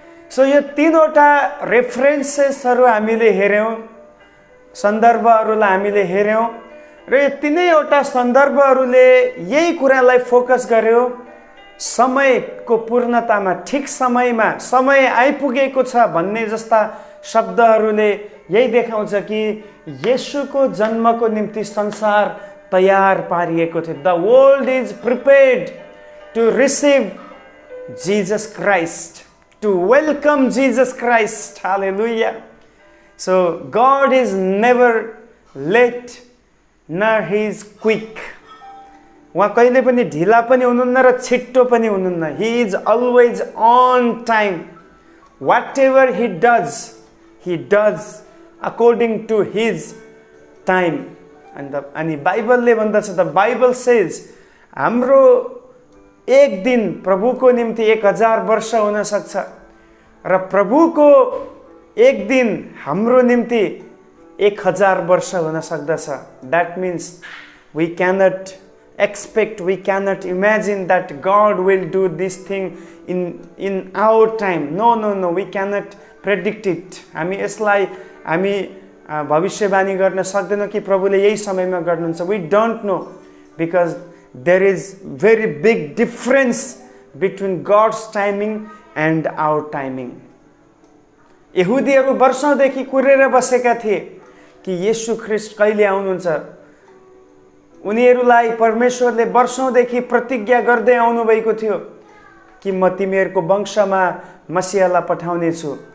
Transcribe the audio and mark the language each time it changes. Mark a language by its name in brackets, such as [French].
[Nepali] So यो तीनवटा रेफरेन्सेसहरू हामीले हेऱ्यौँ, सन्दर्भहरूलाई हामीले हेऱ्यौँ र यो तीनैवटा सन्दर्भहरूले यही कुरालाई फोकस गर्यो, समयको पूर्णतामा, ठिक समयमा समय आइपुगेको छ भन्ने जस्ता शब्दहरूले यही देखाउँछ कि येशूको जन्मको निम्ति संसार तयार पारिएको थियो। [English] The world is prepared to receive Jesus Christ, to welcome Jesus Christ. Hallelujah. So God is never late nor he is quick. [Nepali] उहाँ कहिले पनि ढिला पनि हुनुहुन्न र छिट्टो पनि हुनुहुन्न। [English] He is always on time. Whatever he does according to his time. [Nepali] अनि बाइबलले भन्दछ, [English] the Bible says, [Nepali] हाम्रो एक दिन प्रभुको निम्ति 1000 वर्ष हुन सक्छ र प्रभुको एक दिन हाम्रो निम्ति 1000 वर्ष हुन सक्दछ। [English] That means we cannot expect, we cannot imagine that God will do this thing in our time. No, we cannot predict it. [Nepali] हामी यसलाई हामी भविष्यवाणी गर्न सक्दैनौँ कि प्रभुले यही समयमा गर्नुहुन्छ। [English] We don't know, because there is very big difference between God's timing and our timing. [Nepali] यहुदीहरू वर्षौंदेखि कुरेर बसेका थिए कि येशू ख्रीष्ट कहिले आउनुहुन्छ। उनीहरूलाई परमेश्वरले वर्षौंदेखि प्रतिज्ञा गर्दै आउनु भएको थियो कि म तिमीहरूको वंशमा मसीहलाई पठाउने छु।